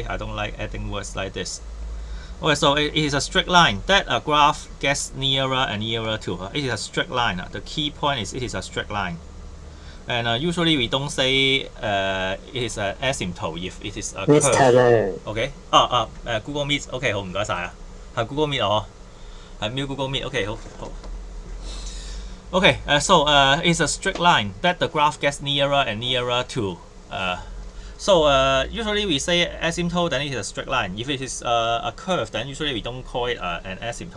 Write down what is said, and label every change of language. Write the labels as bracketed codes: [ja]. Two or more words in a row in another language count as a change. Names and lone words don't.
[en] I don't like adding words like this. Okay, so it is a straight line that a graph gets nearer and nearer to. It is a straight line. The key point is it is a straight line. And usually we don't say it is an asymptote if it is a curve. Okay. Google Meet. [yue] OK， 好，唔該晒啊。係 Google Meet 我。 mute Google Meet. [en] Okay, Okay, so it's a straight line that the graph gets nearer and nearer to. Usually we say asymptote, then it is a straight line. If it is a curve, then usually we don't call it an asymptote.